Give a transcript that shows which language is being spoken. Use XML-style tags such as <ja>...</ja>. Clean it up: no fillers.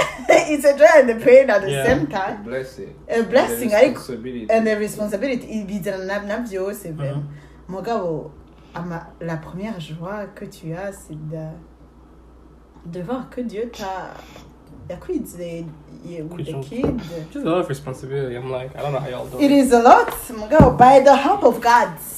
<en>It's a joy and a pain at the same time. A blessing, and a responsibility.</en> <rn>Ibizana na byose vraiment. Mugabo,</rn> <fr>la première joie que tu as, c'est de voir que Dieu t'a acquitté</fr> <en>with the kid. Just a lot of responsibility. I'm like, I don't know how y'all do it. It is a lot,</en> <rn>mugabo,</rn> <en>by the help of God.</en>